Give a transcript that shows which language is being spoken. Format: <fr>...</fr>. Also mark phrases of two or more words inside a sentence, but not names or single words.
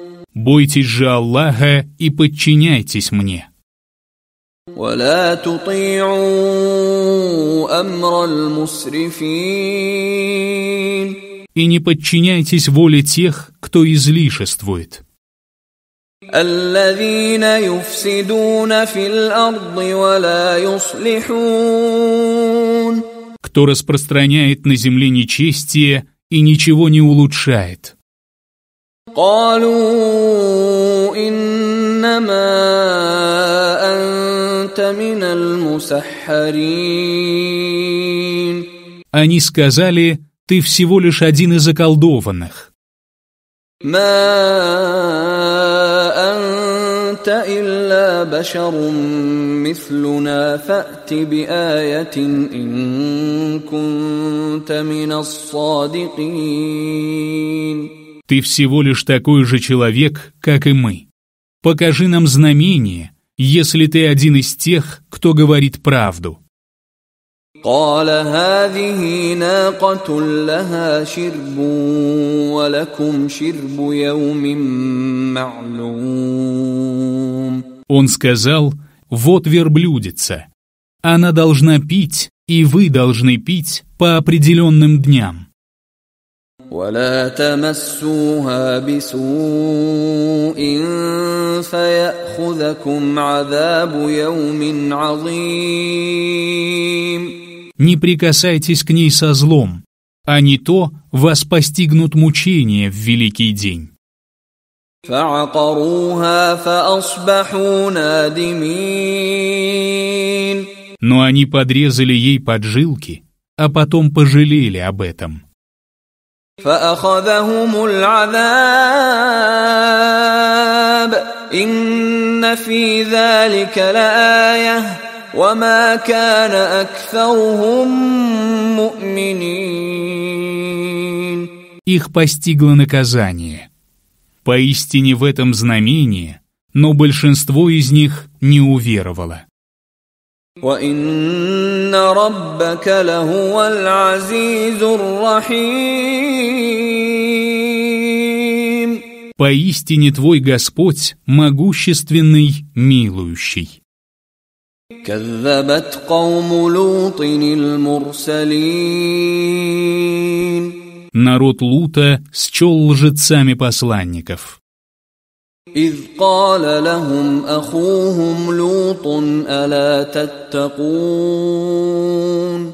<ru>Бойтесь же Аллаха и подчиняйтесь мне.</ru> <ar>ولا تطيعوا أمر المسرفين.</ar> <ru>И не подчиняйтесь воле тех, кто излишествует.</ru> <ar>الذين يفسدون في الأرض ولا يصلحون.</ar> <ru>Кто распространяет на земле нечестие и ничего не улучшает.</ru> <ar>قالوا إنما أنت من المسحرين.</ar> <ru>Они сказали: ты всего лишь один из околдованных.</ru> <ar>ما أنت إلا بشر مثلنا فأت بآية إن كنت من الصادقين.</ar> <ru>Ты всего лишь такой же человек, как и мы. Покажи нам знамение, если ты один из тех, кто говорит правду.</ru> <ar>قال هذه ناقة لها شرب ولكم شرب يوم معلوم.</ar> <ru>Он сказал: вот верблюдица. Она должна пить, и вы должны пить по определенным дням.</ru> <ar>ولا تمسوها بسوء فيأخذكم عذاب يوم عظيم.</ar> <ru>Не прикасайтесь к ней со злом, а не то вас постигнут мучения в великий день.</ru> <ar>فعقروها فأصبحوا نادمين.</ar> <ru>Но они подрезали ей поджилки, а потом пожалели об этом.</ru> <ar>فأخذهم العذاب إن في ذلك لآية وما كان أكثرهم مؤمنين.</ar> <ru>Их постигло наказание. Поистине в этом знамение, но большинство из них не уверовало.</ru> <ar>وَإِنَّ رَبَّكَ لَهُوَ الْعَزِيزُ الرَّحِيمُ.</ar> <ru>Поистине твой Господь могущественный, милующий.</ru> <ar>كَذَّبَتْ قَوْمُ لُوطٍ الْمُرْسَلِينَ.</ar> <ru>Народ Лута счел лжецами посланников.</ru> <ar>إذ قال لهم أخوهم لوط ألا تتقون.</ar>